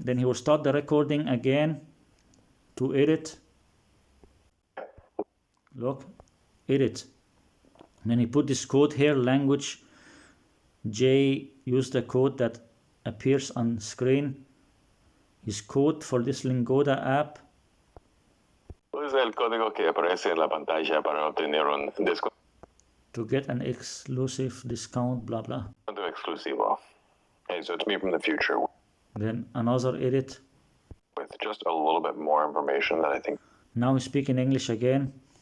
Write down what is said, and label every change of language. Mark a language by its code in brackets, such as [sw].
[en] Then he will start the recording again to edit. Look, edit. And then he put this code here, language J, use the code that appears on screen. His code for this Lingoda app. [es] Usa el código que aparece en la pantalla para obtener un descuento [en] To get an exclusive discount, blah blah. [es] exclusivo. [en] Hey, so it's me from the future Then another edit. with just a little bit more information that I think. Now we speak in English again.